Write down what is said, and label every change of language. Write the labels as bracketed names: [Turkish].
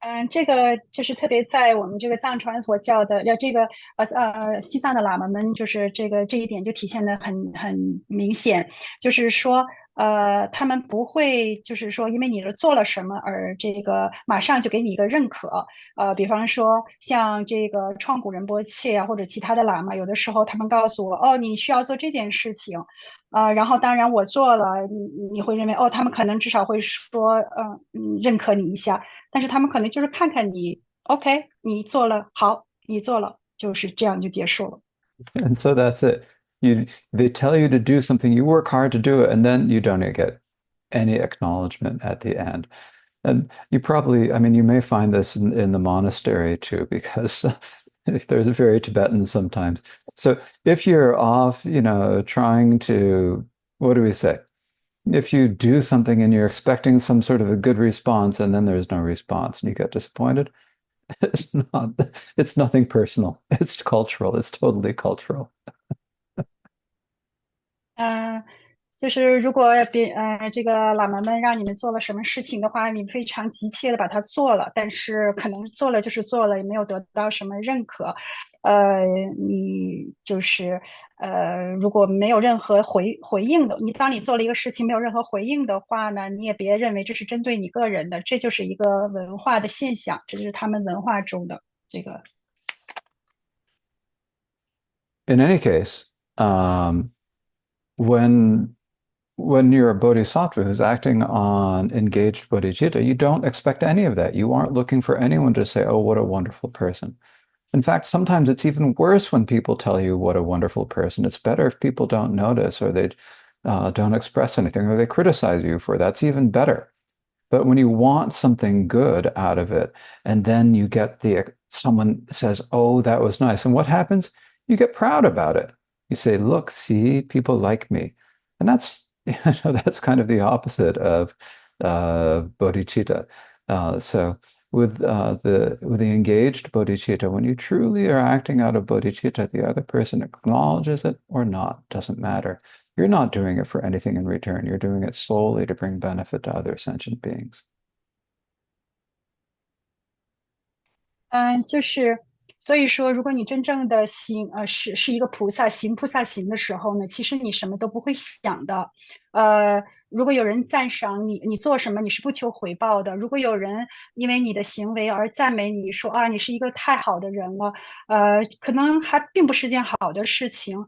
[Chinese] 这个就是特别在我们这个藏传佛教的，这个西藏的喇嘛们，就是这一点就体现的很明显，就是说他们不会就是说因为你是做了什么而这个马上就给你一个认可，比方说像这个创古仁波切啊或者其他的喇嘛，有的时候他们告诉我，哦，你需要做这件事情，然后当然我做了，你会认为哦，他们可能至少会说，认可你一下。但是他们可能就是看看你，OK，你做了，好，你做了，就是这样就结束了。 [English] And so that's it. They tell you to do something, you work hard to do it, and then you don't get any acknowledgement at the end. And you probably, I mean, you may find this in the monastery too, because there's a very Tibetan sometimes. So if you're off, you know, trying to, what do we say? If you do something and you're expecting some sort of a good response and then there's no response and you get disappointed, it's not, it's nothing personal. It's cultural. It's totally cultural. [Chinese] 嗯、就是如果这个喇嘛们让你们做了什么事情的话，你非常急切的把它做了，但是可能做了就是做了，也没有得到什么认可。你就是如果没有任何回应的，当你做了一个事情没有任何回应的话呢，你也别认为这是针对你个人的，这就是一个文化的现象，这就是他们文化中的这个。 [English] In any case, when you're a bodhisattva who's acting on engaged bodhicitta, you don't expect any of that. You aren't looking for anyone to say, oh, what a wonderful person. In fact, sometimes it's even worse when people tell you what a wonderful person. It's better if people don't notice or they don't express anything or they criticize you for it. That's even better. But when you want something good out of it, and then you get someone says, "Oh, that was nice," and what happens? You get proud about it. You say, "Look, see, people like me," and that's that's kind of the opposite of bodhicitta. So with the engaged bodhicitta, when you truly are acting out of bodhicitta, the other person acknowledges it or not, doesn't matter. You're not doing it for anything in return. You're doing it solely to bring benefit to other sentient beings. [Chinese] 就是所以说，如果你真正的行是一个菩萨行菩萨行的时候呢，其实你什么都不会想的，如果有人赞赏你，你做什么你是不求回报的；如果有人因为你的行为而赞美你说啊，你是一个太好的人了，可能还并不是件好的事情。